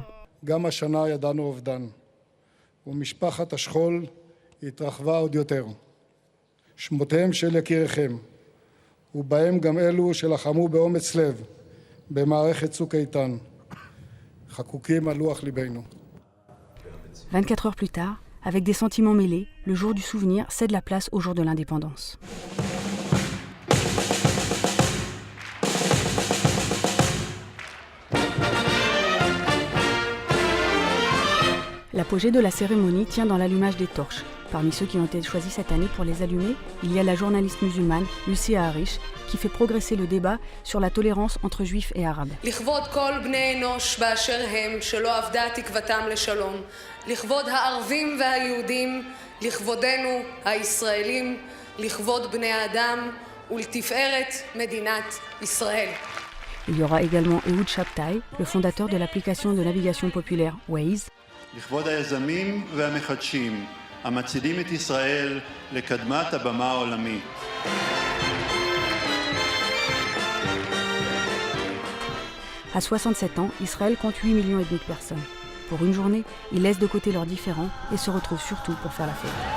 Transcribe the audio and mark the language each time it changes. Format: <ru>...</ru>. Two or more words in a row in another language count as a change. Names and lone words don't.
<he>גם השנה ידענו אובדן, ומשפחת השכול התרחבה עוד יותר. שמותיהם של יקיריכם, ובהם גם אלו שלחמו באומץ לב במערכת צוק איתן, חקוקים על לוח ליבנו.</he> <fr>24 heures plus tard, avec des sentiments mêlés, le jour du souvenir cède la place au jour de l'indépendance. L'apogée de la cérémonie tient dans l'allumage des torches. Parmi ceux qui ont été choisis cette année pour les allumer, il y a la journaliste musulmane Lucia Harish qui fait progresser le débat sur la tolérance entre juifs et arabes.</fr> <he>לכבוד כל בני אנוש באשר הם שלא אבדה תקוותם לשלום. לכבוד הערבים והיהודים, לכבודנו הישראלים, לכבוד בני האדם ולתפארת מדינת ישראל.</he> <fr>Il y aura également Ehud Shabtai, le fondateur de l'application de navigation populaire Waze.</fr> <he>לכבוד היזמים והמחדשים, המצילים את ישראל לקדמת הבמה העולמית.</he> <fr>À 67 ans, Israël compte 8,5 millions de personnes. Pour une journée, ils laissent de côté leurs différends et se retrouvent surtout pour faire la fête.</fr>